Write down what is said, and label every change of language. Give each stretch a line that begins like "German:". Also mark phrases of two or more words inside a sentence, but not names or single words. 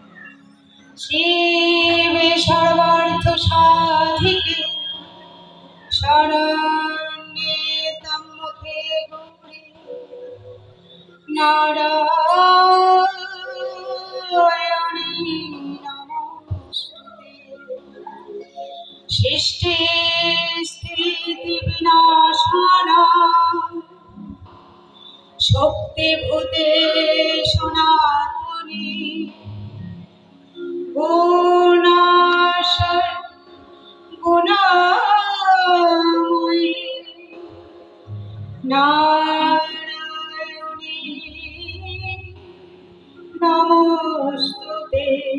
Sanskrit: শিবে সর্বার্থ সাধিকে শরণ্যে ত্র্যম্বকে গৌরী নারায়ণী নমস্তুতে। সৃষ্টি স্থিতি বিনাশানাং শক্তিভূতে সনাতনী গুণাময়ী নারায়ণী নমস্তুতে।